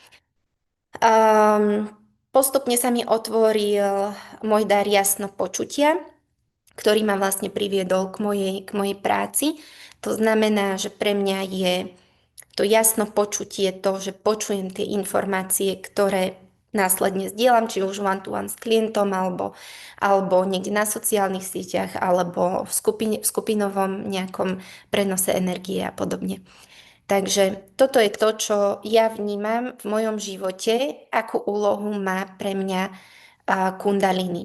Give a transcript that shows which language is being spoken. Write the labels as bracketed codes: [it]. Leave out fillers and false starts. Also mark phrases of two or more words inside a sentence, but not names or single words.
[sk] Postupne sa mi otvoril môj dar jasno počutia, ktorý ma vlastne priviedol k mojej práci. To znamená, že pre mňa je to jasno počutie to, že počujem tie informácie, ktoré následne zdieľam, či už [en] one-to-one [sk] s klientom, alebo niekde na sociálnych sieťach, alebo v skupinovom nejakom prenose energie a podobne. Takže toto je to, čo ja vnímam v mojom živote, akú úlohu má pre mňa kundalini.